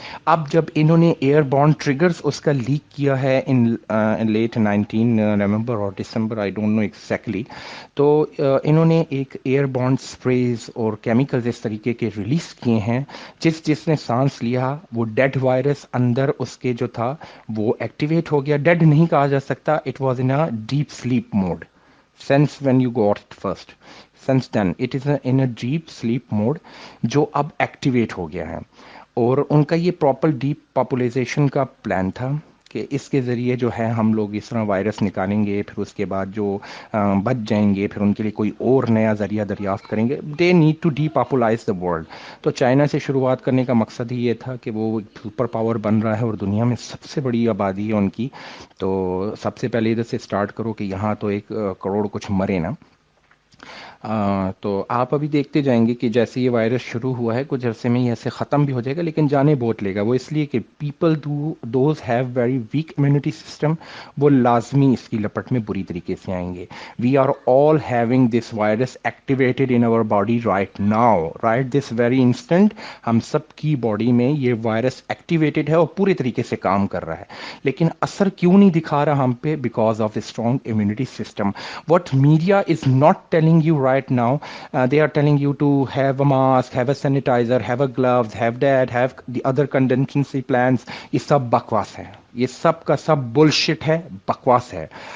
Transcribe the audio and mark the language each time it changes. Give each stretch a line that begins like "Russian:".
Urdu: اب جب انہوں نے ایئر بورن ٹریگرز اس کا لیک کیا ہے ان لیٹ 19 نومبر اور دسمبر،
English: I don't know exactly,
Urdu: تو انہوں نے ایک ایئر بورن سپریز اور کیمیکلز اس طریقے کے ریلیز کیے ہیں، جس نے سانس لیا وہ ڈیڈ وائرس اندر اس کے جو تھا وہ ایکٹیویٹ ہو گیا. ڈیڈ نہیں کہا جا سکتا،
English: It was in a deep sleep mode since when you got it first. Since then it is in a deep sleep mode
Urdu: جو اب ایکٹیویٹ ہو گیا ہے. اور ان کا یہ پراپر ڈیپ پاپولائزیشن کا پلان تھا کہ اس کے ذریعے جو ہے ہم لوگ اس طرح وائرس نکالیں گے، پھر اس کے بعد جو بچ جائیں گے پھر ان کے لیے کوئی اور نیا ذریعہ دریافت کریں گے.
English: They need to depopulate the world.
Urdu: تو چائنا سے شروعات کرنے کا مقصد ہی یہ تھا کہ وہ سپر پاور بن رہا ہے اور دنیا میں سب سے بڑی آبادی ہے ان کی، تو سب سے پہلے ادھر سے سٹارٹ کرو کہ یہاں تو 1 کروڑ کچھ مرے نا. تو آپ ابھی دیکھتے جائیں گے کہ جیسے یہ وائرس شروع ہوا ہے کچھ عرصے میں یہ ایسے ختم بھی ہو جائے گا، لیکن جانے بہت لے گا. وہ اس لیے کہ
English: people those have very weak immunity system,
Urdu: وہ لازمی اس کی لپٹ میں بری طریقے سے آئیں گے.
English: We are all having this virus activated in our body right now, right this very instant.
Urdu: ہم سب کی باڈی میں یہ وائرس ایکٹیویٹڈ ہے اور پورے طریقے سے کام کر رہا ہے، لیکن اثر کیوں نہیں دکھا رہا ہم پہ؟
English: Because of strong immunity system. What media is not telling you right now, they are telling you to have a mask, have a sanitizer, have a gloves, have that, have the other contingency plans.
Urdu: یہ سب بکواس ہے، یہ سب کا سب bullshit ہے، بکواس ہے.